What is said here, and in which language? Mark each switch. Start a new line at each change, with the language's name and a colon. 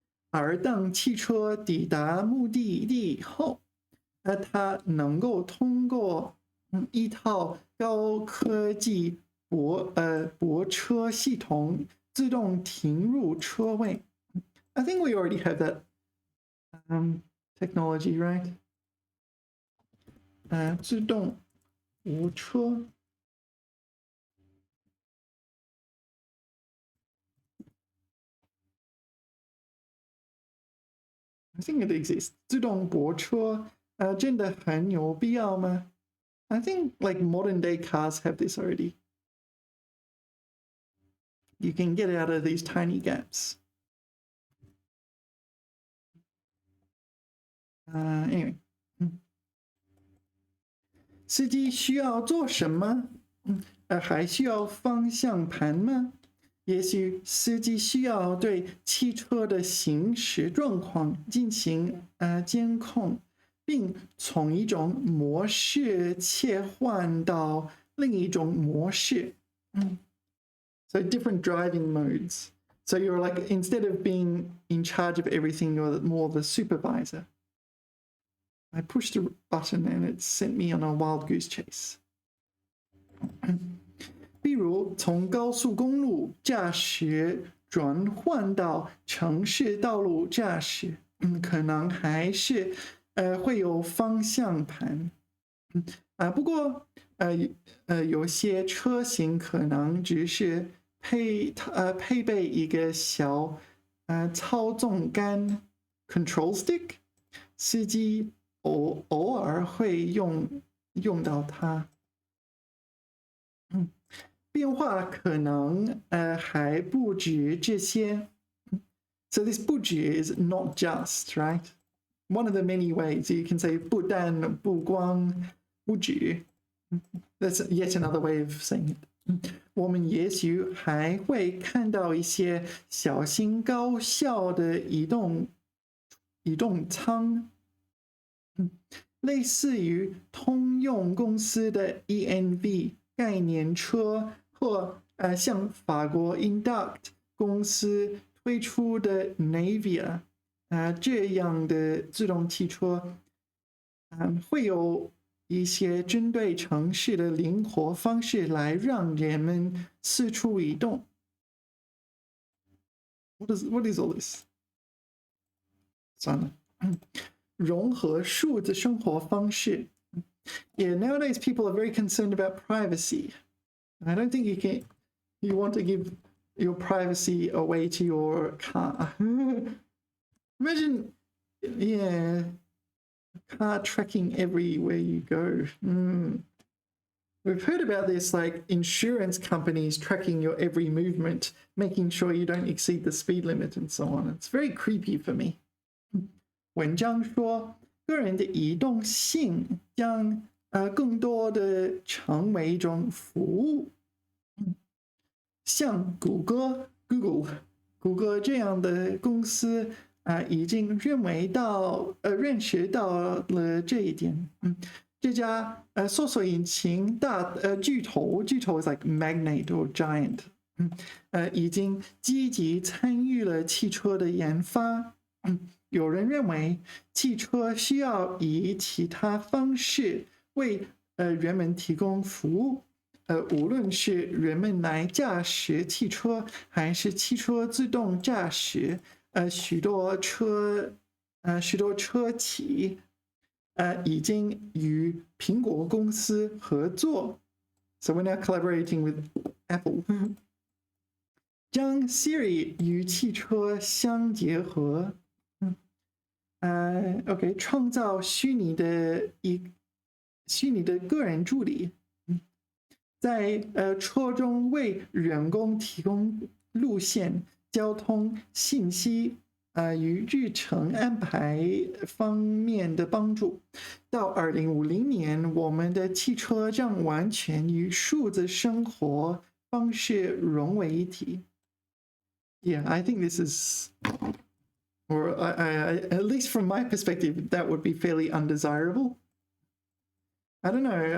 Chinese: 而当汽车抵达目的地后，它能够通过一套高科技泊车系统自动停入车位。
English: I think we already have that technology, right?
Chinese: 自动泊车。
English: I think it exists.
Chinese: 自动泊车真的很有必要吗？
English: I think like modern day cars have this already. You can get out of these tiny gaps. Anyway.
Chinese: 司机需要做什么？还需要方向盘吗？也许司机需要对汽车的行驶状况进行监控，并从一种模式切换到另一种模式。
English: So different driving modes. So you're like, instead of being in charge of everything, you're more the supervisor. I pushed a button and it sent me on a wild goose chase.
Chinese: 比如从高速公路驾驶转换到城市道路驾驶，可能还是会有方向盘。不过有些车型可能只是配备一个小操纵杆
English: control stick，
Chinese: 司机偶尔会用到它。变化可能还不止这些。
English: So this
Chinese: 不止
English: is not just, right? One of the many ways you can say
Chinese: 不但不光不止。
English: That's yet another way of saying it.
Chinese: 我们也许还会看到一些小心高效的移动舱，类似于通用公司的 ENV 概念车，或像法国 Induct 公司推出的 Navia 这样的自动汽车，会有一些针对城市的灵活方式来让人们四处移动。
English: What is all this?
Chinese: 算了，融合数字生活方式。
English: Yeah, nowadays people are very concerned about privacy. I don't think you want to give your privacy away to your car. Imagine, yeah, car tracking everywhere you go. We've heard about this, like insurance companies tracking your every movement, making sure you don't exceed the speed limit and so on. It's very creepy for me.
Chinese: 文章说，个人的移动性将更多的成为一种服务。像谷歌 Google 这样的公司已经认识到了这一点。这家搜索引擎巨头
English: is like magnate or giant，
Chinese: 已经积极参与了汽车的研发。有人认为汽车需要以其他方式为人们提供服务。无论是人们来驾驶汽车，还是汽车自动驾驶，许多车企已经与苹果公司合作。
English: So we're now collaborating with Apple
Chinese: 将 Siri 与汽车相结合。 OK， 创造虚拟的个人助理。在车中为员工提供路线、交通信息与日程安排方面的帮助。到2050年，我们的汽车将完全与数字生活方式融为一体。
English: Yeah, I think this is, or at least from my perspective, that would be fairly undesirable. I don't know.